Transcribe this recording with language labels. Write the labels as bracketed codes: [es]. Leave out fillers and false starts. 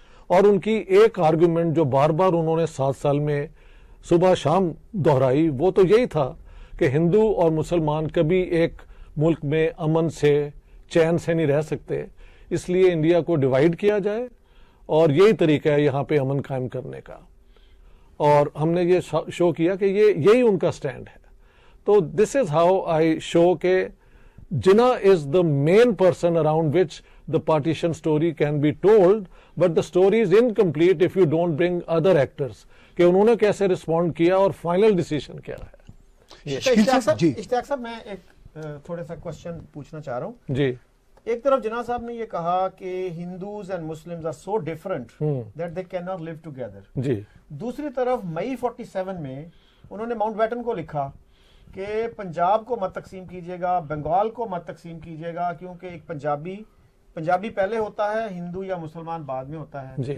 [ur] اور ان کی ایک آرگیومنٹ جو بار بار انہوں نے 7 سال میں صبح شام دہرائی وہ تو یہی تھا کہ ہندو اور مسلمان کبھی ایک ملک میں امن سے چین سے نہیں رہ سکتے، اس لیے انڈیا کو ڈیوائیڈ کیا جائے اور یہی طریقہ ہے یہاں پہ امن قائم کرنے کا. اور ہم نے یہ شو کیا کہ یہی ان کا سٹینڈ ہے. [en] تو this is how I show کہ Jinnah is the main person around which the partition story can be told, but the story is incomplete if you don't bring other actors. [ur] کہ انہوں نے کیسے رسپونڈ کیا اور فائنل ڈیسیشن کیا ہے. اشتیاق صاحب میں ایک تھوڑا سا کوشچن پوچھنا چاہ رہا ہوں. جی. ایک طرف جناح صاحب نے یہ کہا کہ [en] Hindus and Muslims are so different that they can not live together. [ur] جی. دوسری طرف مئی 47 میں انہوں نے ماؤنٹ بیٹن کو لکھا کہ پنجاب کو مت تقسیم کیجیے گا، بنگال کو مت تقسیم کیجیے گا، کیونکہ ایک پنجابی پہلے ہوتا ہے، ہندو یا مسلمان بعد میں ہوتا ہے.